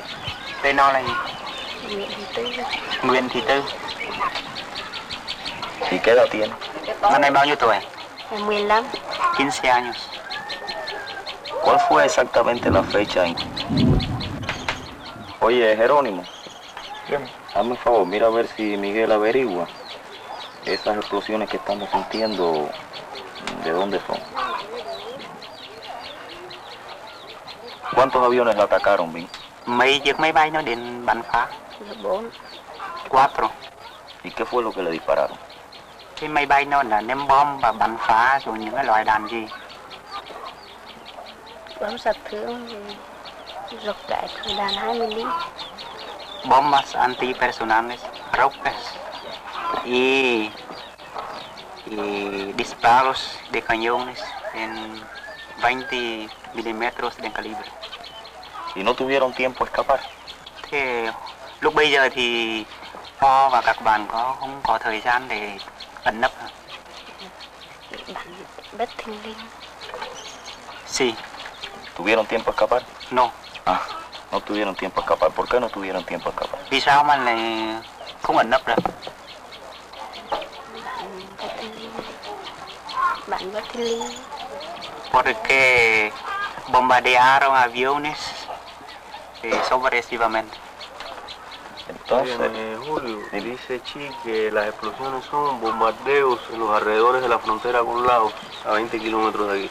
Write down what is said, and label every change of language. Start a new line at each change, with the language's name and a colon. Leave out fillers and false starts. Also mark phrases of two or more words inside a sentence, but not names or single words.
Vietnamese: Tên nó là gì? Nguyễn Thị Tư.
Spanish: ¿Y qué edad tiene?
Vietnamese: Năm nay bao nhiêu tuổi? 15.
Spanish: 15 años. ¿Cuál fue exactamente la fecha en? Oye, Jerónimo, hazme un favor, mira a ver si Miguel averigua esas explosiones que estamos sintiendo, ¿de dónde son? ¿Cuántos aviones la atacaron, Binh?
Vietnamese: Mấy chiếc máy bay nó đến bắn phá? 4.
Spanish: 4. ¿Y qué fue lo que le dispararon?
Vietnamese: Cái máy bay nó là ném bom và bắn phá rồi những cái loại đạn gì? bom sạch thương rục đại thời đàn 2 mm.
Spanish: Bombas antipersonales rojas y disparos de cañones en 20 milímetros de calibre. ¿Y no tuvieron tiempo a escapar?
Vietnamese: Thế lúc bây giờ thì Pho và các bạn không có thời gian để ẩn nấp. Bắn bất thình lình.
Spanish: Sí. ¿Tuvieron tiempo a escapar? No. Ah, no tuvieron tiempo a escapar. ¿Por qué no tuvieron tiempo a escapar?
Vietnamese: Vì sao mà lại không ẩn nấp được? Bắn bất thình lình.
Spanish: Porque bombardearon aviones sorpresivamente. Entonces, Julio, dice Chi que las explosiones son bombardeos en los alrededores de la frontera con Laos, a 20 kilómetros de aquí.